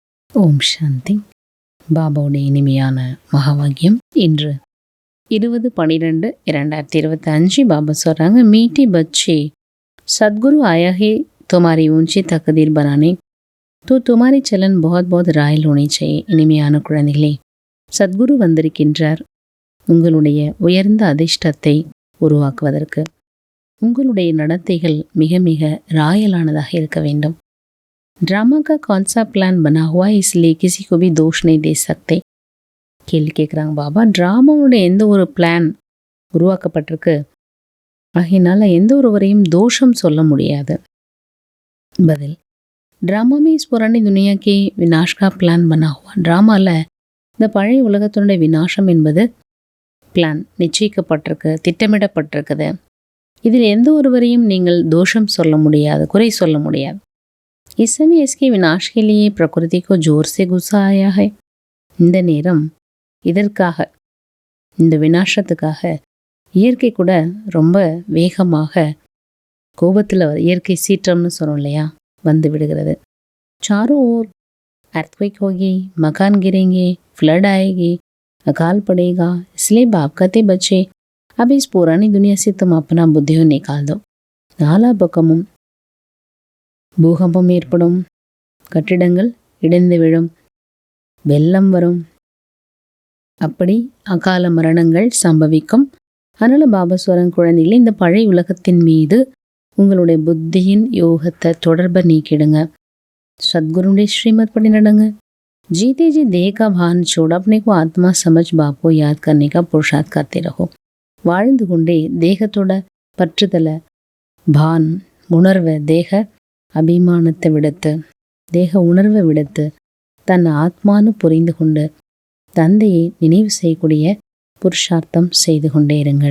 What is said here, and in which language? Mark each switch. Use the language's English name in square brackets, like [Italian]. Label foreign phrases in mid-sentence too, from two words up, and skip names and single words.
[Tamil] ஓம் சாந்தி. பாபாவுடைய இனிமையான மகாவாக்கியம். இன்று 20/12/2025 பாபா சொல்கிறாங்க, [Hindi] मीठे बच्चे सदगुरु आया है तुम्हारी ऊंची तकदीर बनाने तो तुम्हारी चलन बहुत बहुत ராயல் होनी चाहिए. [Tamil] இனிமையான குழந்தைகளே, சத்குரு வந்திருக்கின்றார் உங்களுடைய உயர்ந்த அதிர்ஷ்டத்தை உருவாக்குவதற்கு. உங்களுடைய நடத்தைகள் மிக மிக ராயலானதாக இருக்க வேண்டும். [Hindi] ड्रामा का कौन सा प्लान बना हुआ है, इसलिए किसी को भी दोष नहीं दे सकते. [Tamil] கேள்வி கேட்குறாங்க பாபா. ட்ராமாவுடைய எந்த ஒரு பிளான் உருவாக்கப்பட்டிருக்கு, ஆகையினால எந்த ஒருவரையும் தோஷம் சொல்ல முடியாது. பதில், [Hindi] ड्रामा में इस पुरानी दुनिया के विनाश का प्लान बना हुआ. [Tamil] ட்ராமாவில் இந்த பழைய உலகத்தினுடைய விநாசம் என்பது பிளான் நிச்சயிக்கப்பட்டிருக்கு, திட்டமிடப்பட்டிருக்குது. இதில் எந்த ஒருவரையும் நீங்கள் தோஷம் சொல்ல முடியாது, குறை சொல்ல முடியாது. [Hindi] इस समय इसके विनाश के लिए प्रकृति को जोर से गुस्सा आया है. [Tamil] இந்த நேரம் இதற்காக, இந்த விநாசத்துக்காக இயற்கை கூட ரொம்ப வேகமாக கோபத்தில் இயற்கை சீற்றம்னு சொல்கிறோம் இல்லையா, வந்து விடுகிறது. [Hindi] चारों ओर अर्थक्वेक होगी, मकान गिरेंगे, फ्लड आएगी, अकाल पड़ेगा. इसलिए बाप कहते बच्चे, अब इस पुरानी दुनिया से तुम अपना बुद्धियों निकाल दो. [Tamil] நாலா பக்கமும் பூகம்பம் ஏற்படும், கட்டிடங்கள் இடிந்து விழும், வெள்ளம் வரும், அப்படி அகால மரணங்கள் சம்பவிக்கும். அதனால பாபாஸ்வரன் குழந்தைகளே, இந்த பழைய உலகத்தின் மீது உங்களுடைய புத்தியின் யோகத்தை தொடர்பை நீக்கிடுங்க. சத்குருடைய ஸ்ரீமத் படி நடங்க. [Hindi] जीते जी देह का भान छोड़ अपने को आत्मा समझ बाप को याद करने का पुरुषार्थ करते रहो. [Tamil] வாழ்ந்து கொண்டே தேகத்தோட பற்றுதலை, பான் உணர்வை, தேக அபிமானத்தை விடுத்து, தேக உணர்வை விடுத்து தன் ஆத்மானு புரிந்து கொண்டு தந்தையை நினைவு செய்யக்கூடிய புருஷார்த்தம் செய்து கொண்டே இருங்கள்.